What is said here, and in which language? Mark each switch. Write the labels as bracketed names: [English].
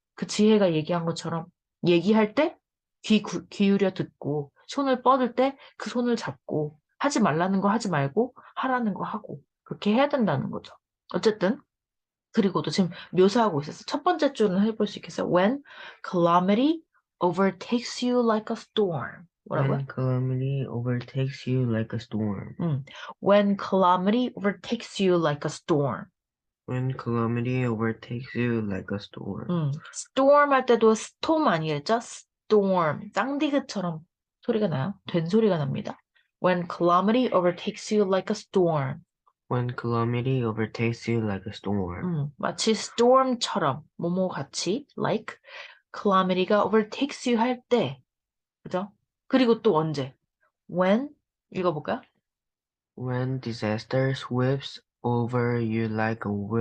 [Korean] 그 지혜가 얘기한 것처럼 얘기할 때 기울여 듣고 손을 뻗을 때 그 손을 잡고 하지 말라는 거 하지 말고 하라는 거 하고 그렇게 해야 된다는 거죠. 어쨌든 그리고도 지금 묘사하고 있었어. 첫 번째 줄은 해볼 수 있겠어요? [English] When calamity overtakes you like a storm. 뭐라고요? When calamity overtakes you like a storm. When calamity overtakes you like a storm. When calamity overtakes you like a storm. [Korean] storm 할 때도 storm 아니겠죠? [English] storm. [Korean] 쌍디귿처럼 소리가 나요. 된 소리가 납니다. [English] When calamity overtakes you like a storm. When calamity overtakes you like a storm. [Korean] 마치 storm처럼 뭐뭐 같이 [English] like calamity [Korean] 가 [English] overtakes you [Korean] 할 때, 그죠? 그리고 또 언제? When 읽어볼까요? [English] When disaster sweeps over you like a